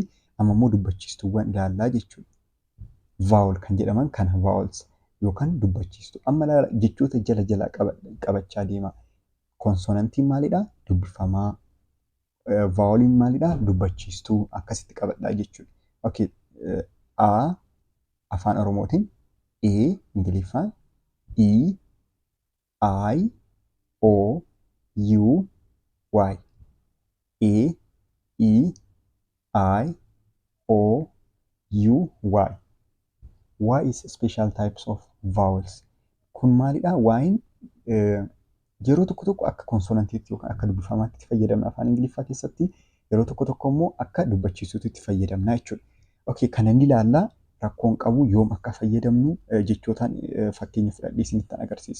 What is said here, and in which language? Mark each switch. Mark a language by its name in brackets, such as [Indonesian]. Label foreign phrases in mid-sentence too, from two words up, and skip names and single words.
[Oromo] Amma immoo dubbachiistuuwwan ilaallaa jechuudha. Vowel kan jedhaman kana vowels yookaan dubbachiistuu. Amma ilaala jechoota jala qabachaa deema. Konsonantiin maalidhaa? Dubbifamaa. Voweliin maalidhaa? Dubbachiistuu. Akkasitti qabadhaa jechuudha. Okay. A afaan Oromootiin E Ingiliffaan E I O U Y. E E I O U Y. [English] Y is special types of vowels. [Oromo] Kun maalidhaa? Y'in yeroo tokko tokko akka konsonantiitti yookaan akka dubbifamaatti itti fayyadamna afaan Ingiliffaa keessatti yeroo tokko tokko immoo akka dubbachiisuutti itti fayyadamna jechuudha. Okay, kana ni ilaallaa rakkoon qabu yoom akka fayyadamnu jechootaan fakkeenya fudhadhee isinitti agarsiisa.